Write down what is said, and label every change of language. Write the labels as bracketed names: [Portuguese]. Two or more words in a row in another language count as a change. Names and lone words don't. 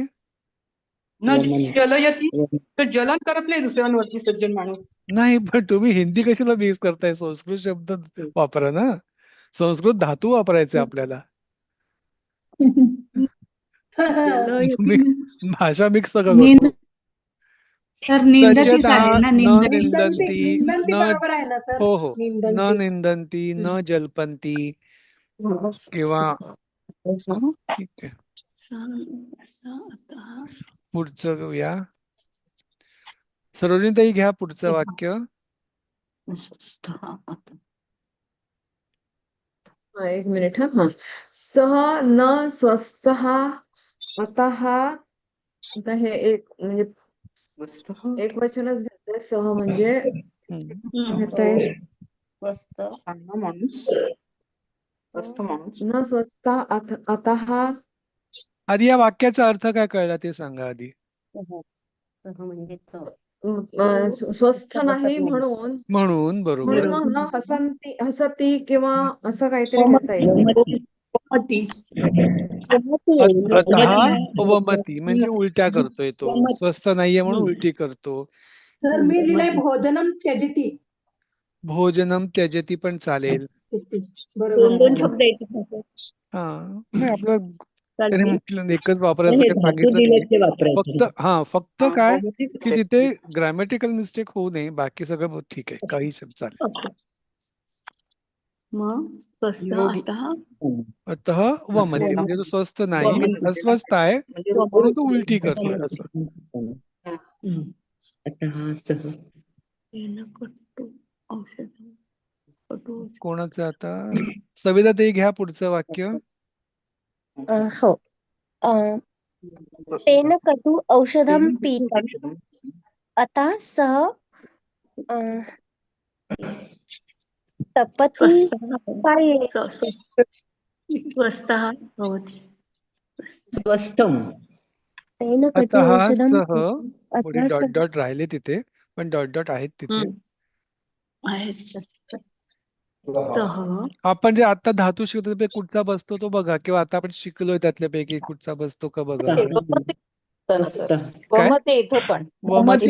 [Sanskrit] न जलयती [Marathi] तर जलन करत नाही दुसऱ्यांवरती सज्जन माणूस. नाही, पण तुम्ही हिंदी कशाला मिक्स करताय? संस्कृत शब्द वापरा ना. संस्कृत धातू वापरायचे आपल्याला. तुम्ही भाषा मिक्स नका निंद करू. तर निंदती तच्यतः चालेल ना, न निंदती. निंदन्ति निंदन्ति न बरोबर आहे ना सर? हो हो न निंदन्ति. [Sanskrit] निंदन्ति न जल्पन्ति [Marathi] किंवा ठीक आहे. पुढचं घेऊया. सरोजिनीताई घ्या पुढचं वाक्य. एक मिनिट. हा. [Sanskrit] सह न स्वस्थः अतः. [Marathi] आता हे एक म्हणजे एक वचनच घेतलंय. सह म्हणजे घेताय स्वस्त माणूस [Sanskrit] न स्वस्थ अतः. [Marathi] आधी या वाक्याचा अर्थ काय कळला ते सांगा आधी. म्हणजे तो. स्वस्थ नाही म्हणून म्हणून बरोबर. म्हणून [Sanskrit] न हसती [Marathi] किंवा असं काहीतरी घेता येईल. [Sanskrit] अतः वमती [Marathi] म्हणजे उलट्या करतोय तो. स्वस्थ नाहीये म्हणून उलटी करतो. सर मी लिहिलंय [Sanskrit] भोजनम त्यजती. भोजनम त्यजती [Marathi] पण चालेल. बरोबर. शब्द येतात. हा नाही आपलं त्याने म्हटलं एकच वापरायचं काही सांगितलं नाही. फक्त काय की तिथे [English] grammatical mistake [Marathi] होऊ नये. बाकी सगळं ठीक आहे. काही शब्द चालेल. [Sanskrit] अतः वमती [Marathi] म्हणजे तो स्वस्थ नाही, अस्वस्थ आहे म्हणून तो उलटी करतोय असं. कोणाचं आता? सविता ताई घ्या पुढचं वाक्य. हो. [Sanskrit] तेन कटु औषधं पीतं अतः सः तपति स्वस्तः भवति. स्वस्तम. तेन कटु अतः औषधं सह पीतं पुढे अतः डॉट सः. [Marathi] डॉट राहिले तिथे पण डॉट डॉट आहेत तिथे. आपण जे आता धातू शिकतो ते कुठचा बसतो तो बघा, किंवा आता आपण शिकलोय त्यातल्यापैकी कुठचा बसतो का बघा. वमते इथं पण. वमती